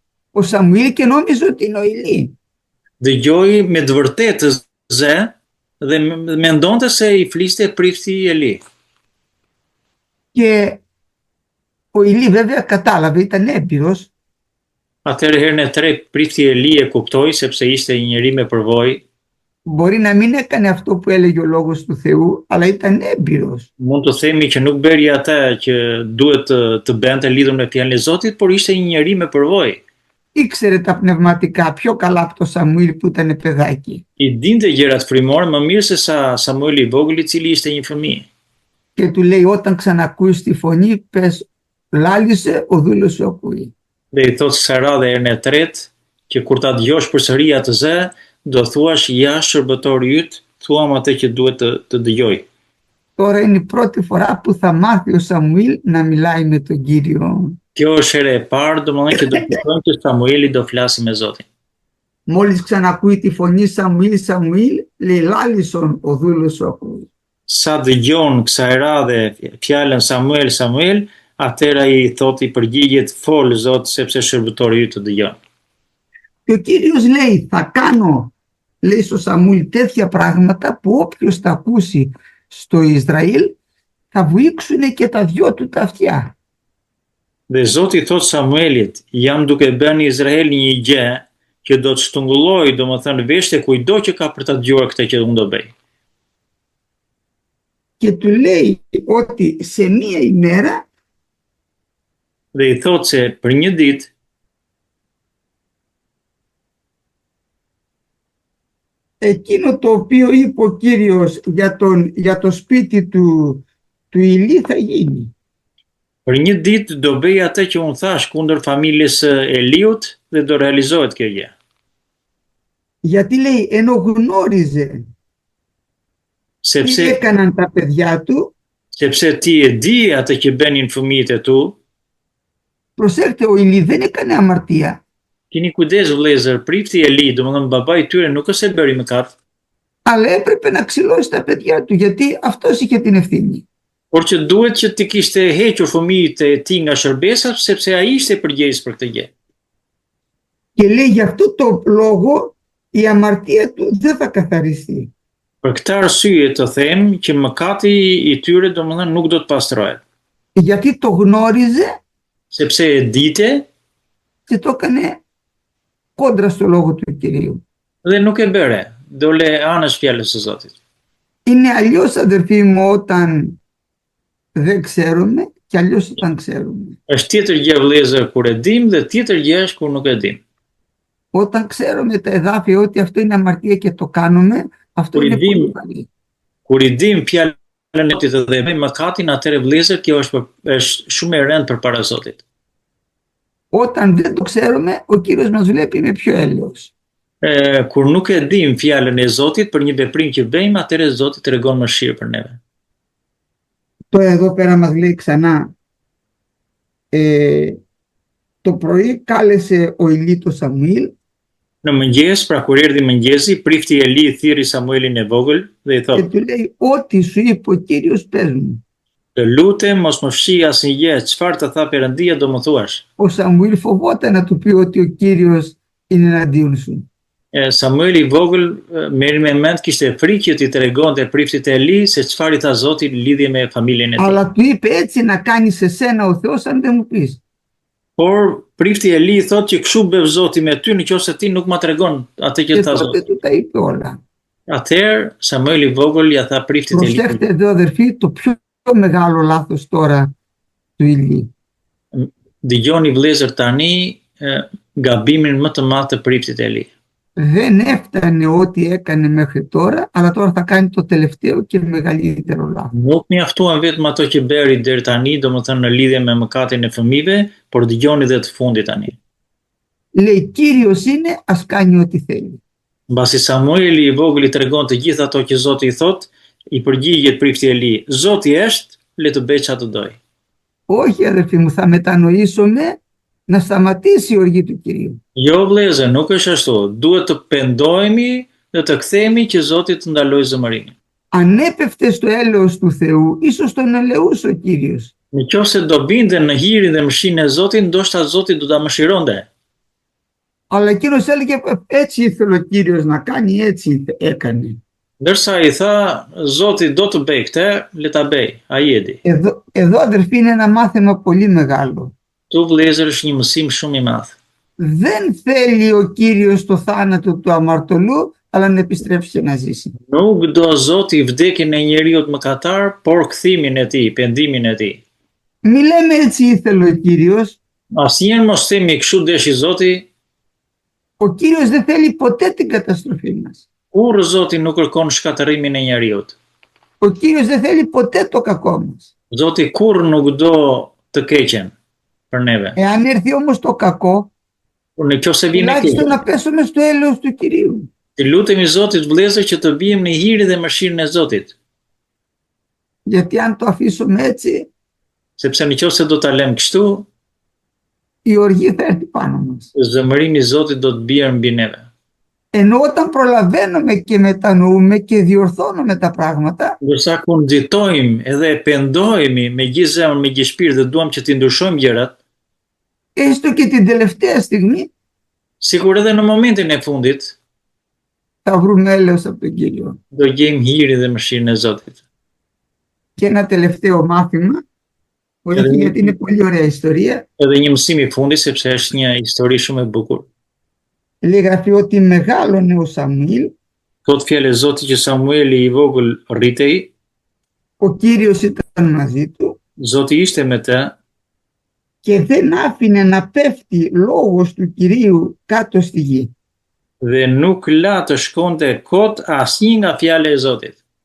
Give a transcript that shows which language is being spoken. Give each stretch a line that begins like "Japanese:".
Greek: Ο Σαμουήλ και νόμιζε ότι είναι ο Ηλί.
Albanian: Dëgjoi me të vërtetë zë dhe mendonte se i fliste prifti i Eli.
Greek: Και ο Ηλί βέβαια κατάλαβε, ήταν έμπειρος.
Albanian: Atëherë herën e tretë prifti i Eli e kuptoi sepse ishte një njeri me përvojë.
Greek: Μπορεί να μην έκανε αυτό που έλεγε ο λόγος του Θεού, αλλά ήταν έμπειρος.
Albanian: Mund të themi që nuk bëri atë që duhet të bënte lidhur me fjalën e Zotit, por ishte një njeri me përvojë.
Greek: Ήξερε τα πνευματικά πιο καλά από το Σαμουήλ που ήταν παιδάκι.
Albanian: I dinte gjërat frymore më mirë se sa Samueli i vogël i cili ishte një fëmijë.
Greek: Και του λέει όταν ξανακούεις τη φωνή πες λάλησε ο δούλος σου ακούει.
Albanian: Dhe i thot kësaj radhe herën e tretë që kur ta dëgjosh përsëri atë zë, do thuash ja shërbëtori yt, thuam atë që duhet të dëgjoj.
Greek: Τώρα είναι η πρώτη φορά που θα μάθει ο Σαμουήλ να μιλάει με τον Κύριο.
Albanian: Kjo është here e parë, domethënë që do të thonë që Samueli do flasi me Zotin.
Greek: Μόλις ξανακούει τη φωνή Σαμουήλ, Σαμουήλ, λέει λάλησον ο δούλος σου ακούει.
Albanian: Sa dëgjon kësaj radhe fjalën Samuel, Samuel, atëra i thot i përgjigjet fol Zot sepse shërbëtori yt të dëgjon.
Greek: Και ο Κύριος λέει θα κάνω, λέει στο Σαμουήλ, τέτοια πράγματα που όποιος τα ακούσει στο Ισραήλ θα βουήξουν και τα δυο του τα αυτιά.
Albanian: Dhe Zoti thot Samuelit, jam duke bërë në Izrael një gjë që do të shtungulloj, domethënë vesh e kujdo që ka për ta dëgjuar këtë që unë do bëj.
Greek: Και του λέει ότι σε μία ημέρα
Albanian: Dhe i thot se për një ditë
Greek: εκείνο το οποίο είπε ο Κύριος για το σπίτι του Ηλί θα γίνει.
Albanian: Për një ditë do bëj atë që unë thash kundër familjes së Eliut dhe do realizohet kjo gjë.
Greek: Γιατί λέει ενώ γνώριζε τι έκαναν τα παιδιά του,
Albanian: sepse ti e di atë që bënin fëmijët e tu.
Greek: Προσέξτε, ο Ηλί δεν έκανε αμαρτία.
Albanian: Keni kujdes vëllezër, prifti Eli, domethënë babai i tyre nuk është se bëri mëkat.
Greek: Αλλά έπρεπε να ξυλώσει τα παιδιά του, γιατί αυτός είχε την ευθύνη.
Albanian: Por që duhet që ti kishte hequr fëmijët e tij nga shërbesa, sepse ai ishte përgjegjës për këtë gjë.
Greek: Και λέει γι' αυτό το λόγο η αμαρτία του δεν θα καθαριστεί.
Albanian: Për këtë arsye të them që mëkati i tyre domethënë nuk do të pastrohet.
Greek: Γιατί το γνώριζε,
Albanian: sepse e dite
Greek: και το έκανε κόντρα στο λόγο του Κυρίου.
Albanian: Dhe nuk e bëre, dole anësh fjalës së Zotit.
Greek: Είναι αλλιώς αδερφοί μου όταν δεν ξέρουμε και αλλιώς όταν ξέρουμε.
Albanian: Është tjetër gjë vëllezër kur e dim dhe tjetër gjë është kur nuk e dim.
Greek: Όταν ξέρουμε τα εδάφια ότι αυτό είναι αμαρτία και το κάνουμε, αυτό είναι πολύ καλή.
Albanian: Kur i dim fjalën e Zotit dhe bëjmë mëkatin, atëherë vëllezër kjo është shumë e rëndë përpara Zotit.
Greek: Όταν δεν το ξέρουμε, ο Κύριος μας βλέπει με πιο έλεος.
Albanian: Kur nuk e dim fjalën e Zotit për një veprim që bëjmë, atëherë Zoti tregon mëshirë për neve.
Greek: Τώρα εδώ πέρα μας λέει ξανά, το πρωί κάλεσε ο Ηλί το Σαμουήλ.
Albanian: Në mëngjes, pra kur erdhi mëngjesi, prifti Eli thirri Samuelin e vogël dhe i thotë:
Greek: Και του λέει, ό,τι σου είπε ο Κύριος πες μου.
Albanian: Të lutem mos më fshi asnjë gjë, çfarë të tha Perëndia do më thuash.
Greek: Ο Σαμουήλ φοβόταν να του πει ότι ο Κύριος είναι εναντίον σου.
Albanian: Samueli i vogël merri me mend kishte frikë që t'i tregonte priftit e Eli se çfarë i tha Zoti në lidhje me familjen e tij.
Greek: Αλλά του είπε έτσι να κάνεις εσένα ο Θεός αν δεν μου πεις.
Albanian: Por prifti e Eli thotë që kështu bëv Zoti me ty nëse ti nuk ma tregon atë që tha Zoti.
Greek: Και του τα είπε όλα.
Albanian: Atëherë Samueli i vogël ja tha priftit e Eli.
Greek: Προσέξτε εδώ αδερφοί το πιο μεγάλο λάθος τώρα του Ηλί.
Albanian: Dëgjoni vëllezër tani gabimin më të madh të priftit e Eli.
Greek: Δεν έφτανε ό,τι έκανε μέχρι τώρα, αλλά τώρα θα κάνει το τελευταίο και μεγαλύτερο λάθος.
Albanian: Nuk mjaftuan vetëm ato që bëri deri tani, domethënë në lidhje me mëkatin e fëmijëve, por dëgjoni dhe të fundit tani.
Greek: λέει Κύριος είναι, ας κάνει ό,τι θέλει.
Albanian: Mbasi Samueli i vogël i tregon të gjithë ato që Zoti i thot, i përgjigjet prifti Eli, Zoti është, le të bëj çfarë të doj.
Greek: Όχι αδερφοί μου, θα μετανοήσουμε να σταματήσει η οργή του Κυρίου.
Albanian: Jo vëllezër, nuk është ashtu. Duhet të pendohemi dhe të kthehemi që Zoti të ndalojë zëmërimin.
Greek: Αν έπεφτε στο έλεος του Θεού, ίσως τον ελεούσε ο Κύριος.
Albanian: Nëse do binde në hirin dhe mëshirën e Zotit, ndoshta Zoti do ta mëshironte.
Greek: Αλλά εκείνος έλεγε έτσι ήθελε ο Κύριος να κάνει, έτσι έκανε.
Albanian: Ndërsa i tha, Zoti do të bëj këtë, le ta bëj, ai e di.
Greek: Εδώ αδερφοί είναι ένα μάθημα πολύ μεγάλο.
Albanian: Tu vëllezër është një mësim shumë i madh.
Greek: Δεν θέλει ο Κύριος το θάνατο του αμαρτωλού, αλλά να επιστρέψει και να ζήσει.
Albanian: Nuk do Zoti vdekjen e njeriu të mëkatar, por kthimin e tij, pendimin e tij.
Greek: Μη λέμε έτσι ήθελε ο Κύριος.
Albanian: Asnjëherë mos themi kështu deshi Zoti.
Greek: Ο Κύριος δεν θέλει ποτέ την καταστροφή μας.
Albanian: Kur Zoti nuk kërkon shkatërimin e njeriu.
Greek: Ο Κύριος δεν θέλει ποτέ το κακό μας.
Albanian: Zoti kur nuk do të keqen për neve.
Greek: Εάν έρθει όμως το κακό,
Albanian: Nëse vjen e
Greek: τουλάχιστον
Albanian: keq,
Greek: να πέσουμε στο έλεος του Κυρίου.
Albanian: të lutemi Zotit vëllezër që të bijmë në hirin dhe mëshirën e Zotit.
Greek: Γιατί αν το αφήσουμε έτσι,
Albanian: Sepse nëse do ta lëm kështu,
Greek: η οργή θα έρθει πάνω μας.
Albanian: zëmërimi i Zotit do të bjerë mbi neve.
Greek: Ενώ όταν προλαβαίνουμε και μετανοούμε και διορθώνουμε τα πράγματα,
Albanian: Ndërsa kur nxitojmë edhe pendohemi me gjithë zemër, me gjithë shpirt dhe duam që të ndryshojmë gjërat,
Greek: έστω και την τελευταία στιγμή,
Albanian: sikur edhe në momentin e fundit,
Greek: θα βρούμε έλεος από τον Κύριο.
Albanian: do gjejmë hirin dhe mëshirën e Zotit.
Greek: Και ένα τελευταίο μάθημα, όχι γιατί είναι πολύ ωραία ιστορία,
Albanian: Edhe një mësim i fundit, sepse është një histori shumë e bukur.
Greek: λέει γραφεί ότι μεγάλωνε ο Σαμουήλ,
Albanian: Thot fjalë e Zotit që Samueli i vogël rritej,
Greek: ο Κύριος ήταν μαζί του
Albanian: Zoti ishte me të
Greek: και δεν άφηνε να πέφτει λόγος του Κυρίου κάτω στη γη.
Albanian: dhe nuk la të shkonte kot asnjë nga fjalë e Zotit.